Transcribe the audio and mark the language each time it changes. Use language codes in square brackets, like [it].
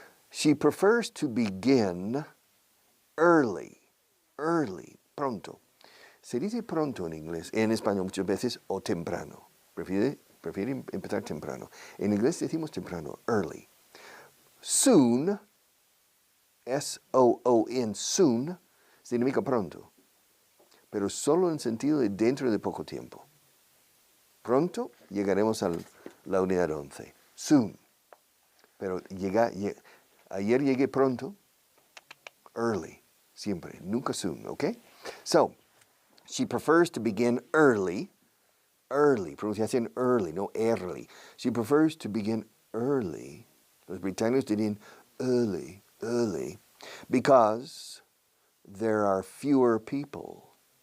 [en] She prefers to begin early. [es] Pronto. Se dice pronto en inglés, en español muchas veces, o temprano. Prefiere empezar temprano. En inglés decimos temprano, early. Soon, S-O-O-N, soon, significa pronto. Pero solo en sentido de dentro de poco tiempo. Pronto llegaremos a la unidad 11. Soon. Pero ayer llegué pronto, early, siempre, nunca soon, ¿ok? So, [en] She prefers to begin early. Early, pronunciación early, no early. She prefers to begin early. [es] Los británicos dirían [en] early, early, because there are fewer people.